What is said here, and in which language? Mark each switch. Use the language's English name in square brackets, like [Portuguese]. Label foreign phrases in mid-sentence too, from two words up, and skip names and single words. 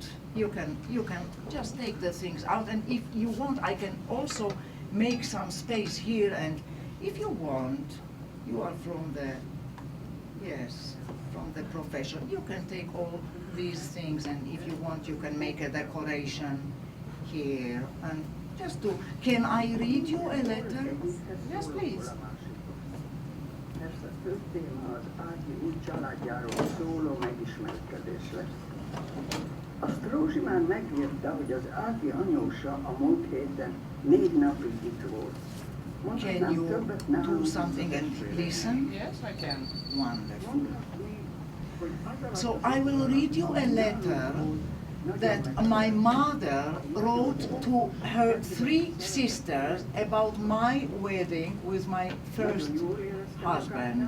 [English] You can just take the things out, and if you want, I can also make some space here, and if you want, you are from the, yes, from the profession, you can take all these things, and if you want, you can make a decoration here, and just to, can I read you a letter? Yes, please. [Hungarian] Persze a fő téma az Ági új családjáról szóló megismerkedés lesz. Azt Rózsi már megírta, hogy az Ági anyósa a múlt héten 4 napig itt volt. [English] Can you do something and listen? Yes, I can. Wonderful. So I will read you a letter that my mother wrote to her 3 sisters about my wedding with my first husband.